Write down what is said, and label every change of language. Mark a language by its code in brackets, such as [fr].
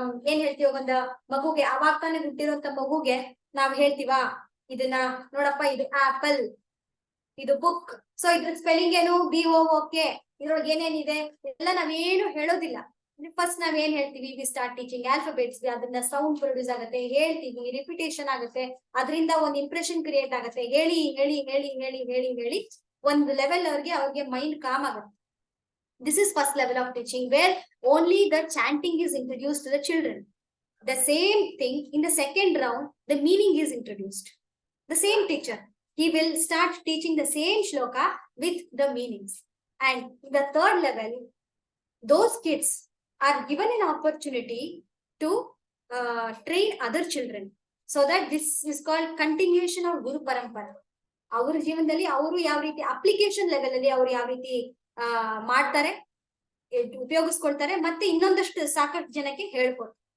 [kn] ಏನ್ ಹೇಳ್ತೀವಿ, ಒಂದು ಮಗುಗೆ ಅವಾಗ ತಾನೇ ಹುಟ್ಟಿರುವಂತ ಮಗುಗೆ ನಾವ್ ಹೇಳ್ತೀವಾ, ಇದನ್ನ ನೋಡಪ್ಪ, ಇದು ಆಪಲ್, ಇದು ಬುಕ್, ಸೊ ಇದ್ರ ಸ್ಪೆಲ್ಲಿಂಗ್ ಏನು, BOOK, ಇದ್ರೊಳಗೆ ಏನೇನಿದೆ ಎಲ್ಲ ನಾವೇನು ಹೇಳೋದಿಲ್ಲ. ಫಸ್ಟ್ ನಾವ್ ಏನ್ ಹೇಳ್ತೀವಿ, [en] We start teaching alphabets. [kn] ಅದನ್ನ ಸೌಂಡ್ ಪ್ರೊಡ್ಯೂಸ್ ಆಗುತ್ತೆ, ಹೇಳ್ತೀವಿ, ರಿಪಿಟೇಷನ್ ಆಗುತ್ತೆ, ಅದರಿಂದ ಒಂದು ಇಂಪ್ರೆಷನ್ ಕ್ರಿಯೇಟ್ ಆಗುತ್ತೆ. ಹೇಳಿ ಹೇಳಿ ಹೇಳಿ ಹೇಳಿ ಹೇಳಿ ಹೇಳಿ ಒಂದು ಲೆವೆಲ್ ಅವ್ರಿಗೆ ಮೈಂಡ್ ಕಾಮ್ ಆಗುತ್ತೆ. [en] This is first level of teaching where only the chanting is introduced to the children. The same thing in the second round, the meaning is introduced. The same teacher, he will start teaching the same shloka with the meanings. And in the third level, those kids are given an opportunity to train other children. So that this is called continuation of Guru Parampara. [kn] ಅವ್ರ ಜೀವನದಲ್ಲಿ ಅವರು ಯಾವ ರೀತಿ application level ಅಲ್ಲಿ ಅವ್ರು ಯಾವ ರೀತಿ ಮಾಡ್ತಾರೆ, ಉಪಯೋಗಿಸ್ಕೊಳ್ತಾರೆ, ಮತ್ತೆ ಇನ್ನೊಂದಷ್ಟು ಸಾಕಷ್ಟು ಜನಕ್ಕೆ ಹೇಳ್ಕೊಡ್ತಾರೆ.